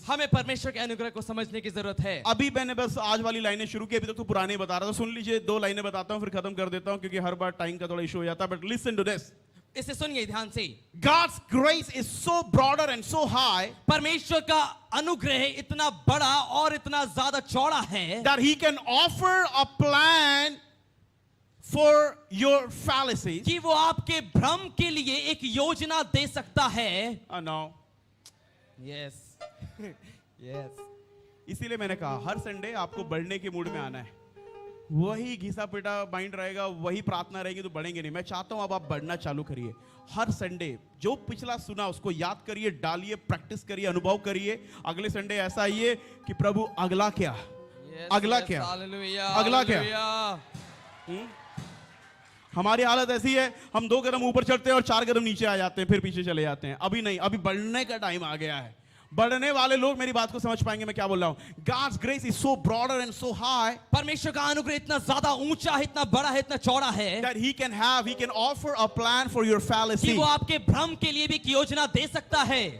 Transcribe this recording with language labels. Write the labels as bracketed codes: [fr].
[hi] हमें परमेश्वर के अनुग्रह को समझने की जरूरत है। अभी मैंने बस आज वाली लाइनें शुरू की, अभी तक तो पुरानी बता रहा था। सुन लीजिए, 2 लाइनें बताता हूं फिर खत्म कर देता हूं क्योंकि हर बार टाइम का थोड़ा इशू हो जाता है। [en] but listen to this, [hi] इसे सुनिए ध्यान से। [en] God's grace is so broader and so high [hi] परमेश्वर का अनुग्रह इतना बड़ा और इतना ज्यादा चौड़ा है [en] that He can offer a plan for your fallacies. [hi] कि वो आपके भ्रम के लिए एक योजना दे सकता है। [en] No. Yes, yes. [hi] इसीलिए मैंने कहा हर संडे आपको बढ़ने के मूड में आना है। वही घिसा पिटा माइंड रहेगा, वही प्रार्थना रहेगी तो बढ़ेंगे नहीं। मैं चाहता हूं अब आप बढ़ना चालू करिए। हर संडे जो पिछला सुना उसको याद करिए, डालिए, प्रैक्टिस करिए, अनुभव करिए। अगले संडे ऐसा आइए कि प्रभु अगला क्या, अगला क्या, हालेलुया, अगला क्या? हालेलुया। हमारी हालत ऐसी है, हम 2 कदम ऊपर चढ़ते हैं और 4 कदम नीचे आ जाते हैं, फिर पीछे चले जाते हैं। अभी नहीं, अभी बढ़ने का टाइम आ गया है। बढ़ने वाले लोग मेरी बात को समझ पाएंगे मैं क्या बोल रहा हूं। [en] God's grace is so broader and so high [hi] परमेश्वर का अनुग्रह इतना ज्यादा ऊंचा है, इतना बड़ा है, इतना चौड़ा है [en] that he can offer a plan for your [hi] कि [en] fallacy. [hi] वो आपके भ्रम के लिए भी एक योजना दे सकता है।